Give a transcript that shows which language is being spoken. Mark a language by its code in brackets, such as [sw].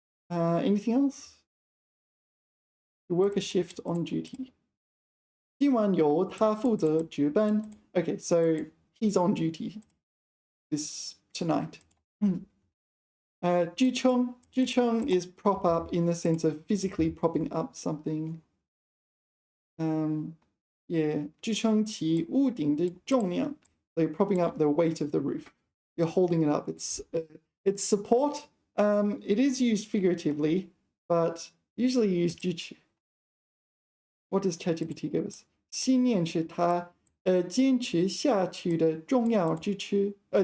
[en] Anything else? To work a shift on duty. [zh] 今晚由他负责值班. [en] Okay, so he's on duty tonight. 支撑 is prop up in the sense of physically propping up something. [zh] Yeah, 支撑起屋顶的重量. [en] So you're propping up the weight of the roof. You're holding it up. It's support. It is used figuratively, but usually used 支持. What does ChatGPT give us? [zh] 信念是他坚持下去的重要支撑.